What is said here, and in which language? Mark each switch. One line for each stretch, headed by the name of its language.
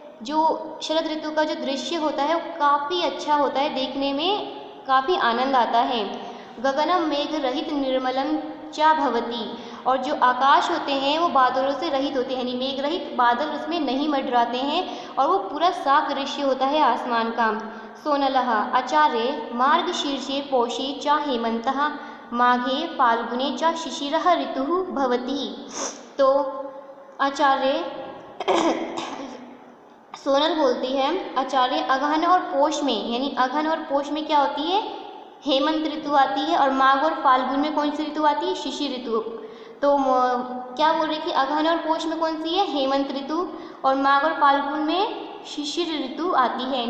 Hindi: जो शरद ऋतु का जो दृश्य होता है वो काफ़ी अच्छा होता है, देखने में काफ़ी आनंद आता है।
Sanskrit: गगनम मेघ रहित निर्मलम च भवति,
Hindi: और जो आकाश होते हैं वो बादलों से रहित होते हैं, यानी मेघ रहित, बादल उसमें नहीं मंडराते हैं और वो पूरा साफ दृश्य होता है आसमान का।
Sanskrit: सोनलः आचार्य मार्गशीर्षे पौषे च हेमन्तः माघे फाल्गुने च शिशिरः ऋतुः भवति।
Hindi: तो आचार्य सोनल बोलती है आचार्य अगहन और पोष में, यानी अगहन और पोष में क्या होती है, हेमंत ऋतु आती है, और माघ और फाल्गुन में कौन सी ऋतु आती है, शिशिर ऋतु। तो क्या बोल रही थी, अगहन और पोष में कौन सी है, हेमंत ऋतु, और माघ और फाल्गुन में शिशिर ऋतु आती है।